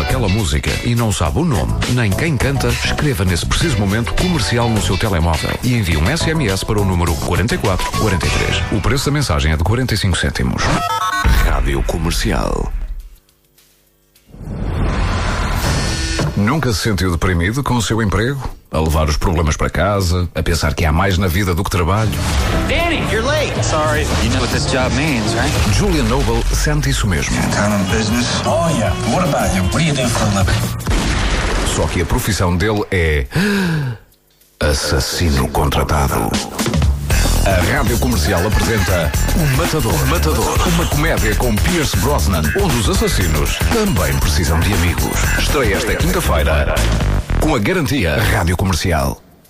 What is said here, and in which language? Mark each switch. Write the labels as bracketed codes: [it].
[pt] música e não sabe o nome nem quem canta, escreva nesse preciso momento Comercial no seu telemóvel e envie um SMS para o número 4443. O preço da mensagem é de 45 cêntimos. Rádio Comercial. Nunca se sentiu deprimido com o seu emprego? A levar os problemas para casa? A pensar que há mais na vida do que trabalho? [en] Danny, you're late! Sorry, you know what this job means, right? [pt] Julian Noble sente isso mesmo. [en] You're down on business? Oh, yeah. What about you? What are you doing for a living? [pt] Só que a profissão dele é... assassino contratado. A Rádio Comercial apresenta O Matador. Uma comédia com Pierce Brosnan, onde os assassinos também precisam de amigos. Estreia esta quinta-feira com a garantia Rádio Comercial.